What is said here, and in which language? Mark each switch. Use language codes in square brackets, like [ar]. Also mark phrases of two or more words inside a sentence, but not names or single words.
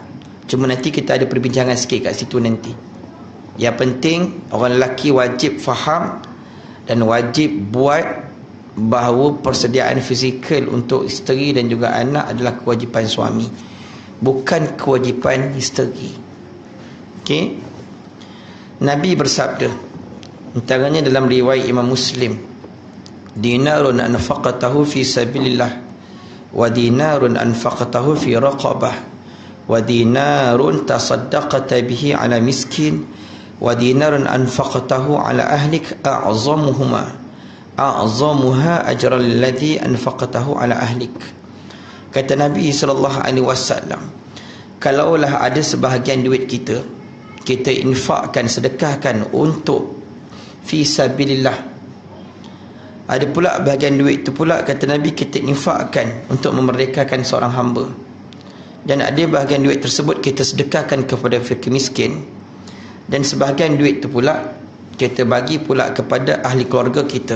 [ms] Cuma nanti kita ada perbincangan sikit kat situ nanti. Yang penting orang lelaki wajib faham dan wajib buat bahawa persediaan fizikal untuk isteri dan juga anak adalah kewajipan suami, bukan kewajipan isteri. Okey. Nabi bersabda, antaranya dalam riwayat Imam Muslim, [ar] دينار أنفقته في سبيل الله ودينار أنفقته في رقبة ودينار تصدقت به على مسكين ودينار أنفقته على أهلك أعظمها أجرا الذي أنفقته على أهلك a'zamuha ajral alladhi anfaqatahu ala ahlik. [ms] Kata Nabi SAW, kalaulah ada sebahagian duit kita infakkan, sedekahkan untuk [ar] في سبيل الله, [ms] ada pula bahagian duit itu pula, kata Nabi, kita infakkan untuk memerdekakan seorang hamba, dan ada bahagian duit tersebut kita sedekahkan kepada fakir miskin, dan sebahagian duit itu pula kita bagi pula kepada ahli keluarga kita.